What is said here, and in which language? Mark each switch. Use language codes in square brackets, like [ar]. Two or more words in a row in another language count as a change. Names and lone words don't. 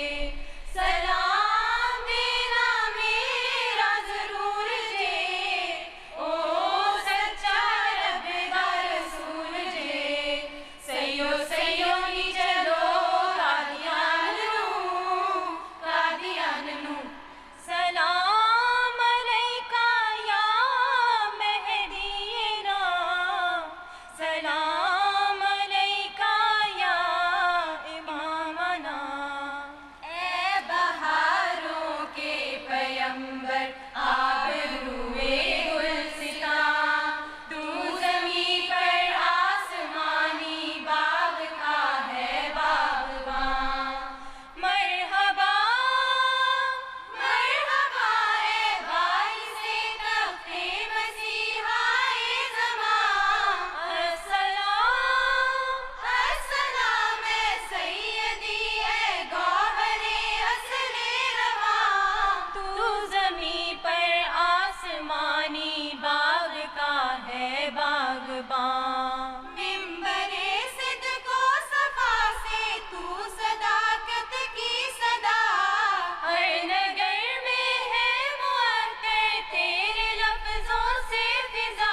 [pa] سلام دینا میرا ضرور جے او سچا رب دا رسول جے سیو سیو نی چلو قادیان نوں [ar] سلام عليك يا مهدينا سلام عليك يا إمامنا. [ur] اے بہاروں کے پیغمبر آبروئے گلستاں تو زمیں پر آسمانی باغ کا ہے باغباں. مرحبا مرحبا اے باعثِ تختِ مسیحائے زماں. السلام السلام اے سیدی اے گوہرِ اصلِ رواں. تو زمیں پر آسمانی باغ کا ہے باغباں. منبرِ صدق و صفا سے تو صداقت کی صدا. ہر نگر میں ہے معطر تیرے لفظوں سے فضا.